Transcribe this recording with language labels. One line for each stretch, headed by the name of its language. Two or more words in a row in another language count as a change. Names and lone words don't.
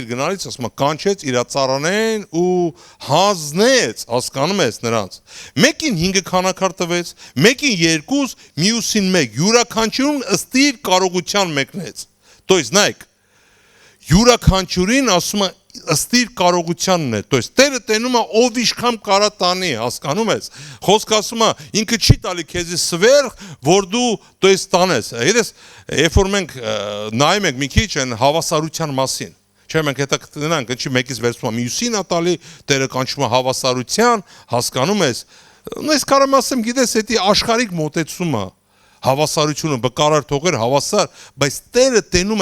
Armenian: գնալիս, ասում է, կանչեց իր ծառաներին ու հանձնեց, հասկանում ես նրանց։ Մեկին 5 քանակար տվեց, մեկին 2, մյուսին 1, յուրաքանչյուրին ըստ իր կարողության մեկնեց։
Russian: То есть
Armenian: նայեք, յուրաքանչյուրին ասում է ըստ իր կարողությանն է, то есть Տերը տենում է ով ինչքան կարա տանի, հասկանում ես։ Խոսքը ասում է ինքը չի տալի քեզի սվերխ, որ դու
Russian: то есть
Armenian: տանես։ Գիտես, երբ որ մենք նայում ենք մի քիչ այն հավասարության մասին, չէ՞ մենք հետաքրքրենք, ինչի մեկից վերցնում է մյուսին է տալի, Տերը կանչում է հավասարության, հասկանում ես։ Ես կարամ ասեմ, գիտես, դա աշխարհիկ մոտեցումը, հավասարությունը բկարար թողեր հավասար, բայց Տերը տենում